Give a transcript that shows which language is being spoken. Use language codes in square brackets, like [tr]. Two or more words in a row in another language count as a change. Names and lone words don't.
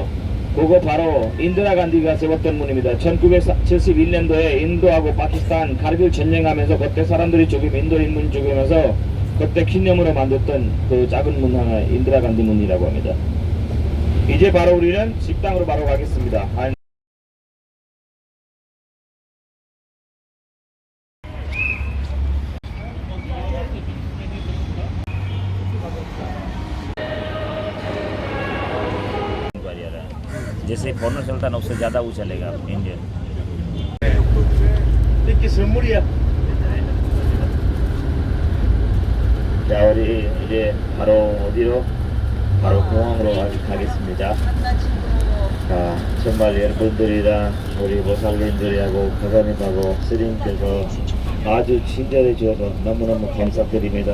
[ko] 그거 바로 인디라 간디가 세웠던 문입니다. 1971년도에 인도하고 파키스탄 카르길 전쟁하면서 그때 사람들이 인도 인문 죽으면서 그때 기념으로 만들었던 그 작은 문 하나 인디라 간디 문이라고 합니다. 이제 바로 우리는 식당으로 바로 가겠습니다. [hi] जैसे फॉरनर चलता है ना उससे ज़्यादा वो चलेगा इंडियन। [ko] 선물이야. 자, 우리 이제 바로 어디로? 바로 공항으로 가겠습니다. 정말 여러분들이랑 우리 모살님들하고 가사님하고 스님께서 아주 친절해 주셔서 너무너무 감사드립니다.